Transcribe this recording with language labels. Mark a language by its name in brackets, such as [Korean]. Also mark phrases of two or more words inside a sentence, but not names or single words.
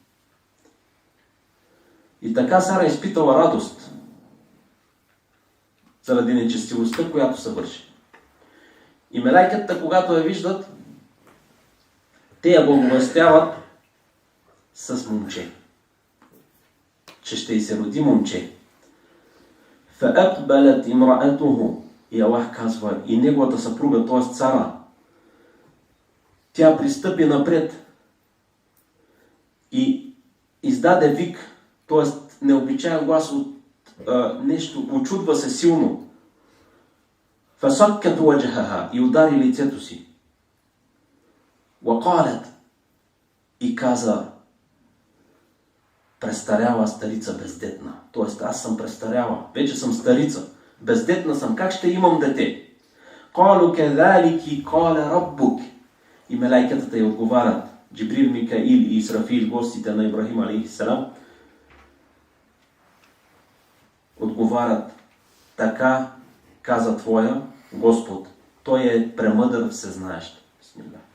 [Bulgarian] И така Сара изпитала радост заради нечестивостта, която се върши. И мелайката, когато я виждат, те я благовестяват с момче, че ще й се роди момче. [Arabic] فَأَقْبَلَتْ إِمْرَأَتُهُ. [Bulgarian] И Аллах казва, и неговата съпруга, т.е. Сара, тя пристъпи напред и издаде вик, т.е. необичаен глас от нещо, очудва се силно. [Arabic] فَسَكَّتْ وَجْهَهَا. [Bulgarian] И удари лицето си. [Arabic] وَقَالَتْ. [Bulgarian] И каза: престаряла старица бездетна. Тоест, аз съм престаряла, вече съм старица, бездетна съм, как ще имам дете? [Arabic] قَالُوا كَذَلِكِ قَالَ رَبُّكِ. [Bulgarian] И мелайкетата й отговарят, Джибрил, Микаил и Исрафил, гостите на Ибрахим, алейхиссалам, отговарят: така каза твоя Господ, той е премъдър, всезнаещ. Бисмилlah.